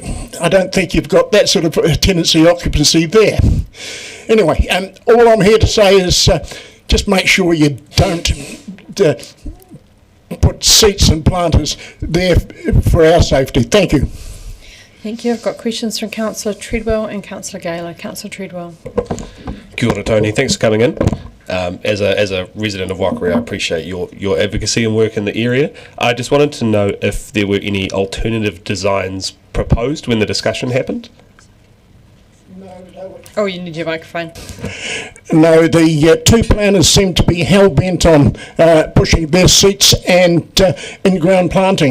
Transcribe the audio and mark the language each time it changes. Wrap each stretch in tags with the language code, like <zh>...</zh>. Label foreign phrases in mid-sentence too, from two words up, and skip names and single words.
<en>I don't think you've got that sort of tenancy occupancy there. Anyway, all I'm here to say is just make sure you don't put seats and planters there for our safety. Thank you. Thank you. I've got questions from Councillor Treadwell and Councillor Gaylor. Councillor Treadwell.</en> <mi>Kia ora,</mi> <en>Tony. Thanks for coming in. As a resident of Waikari, I appreciate your advocacy and work in the area. I just wanted to know if there were any alternative designs proposed when the discussion happened. Oh, you need your microphone. No, the two planners seem to be hell-bent on pushing their seats and in-ground planting.</en>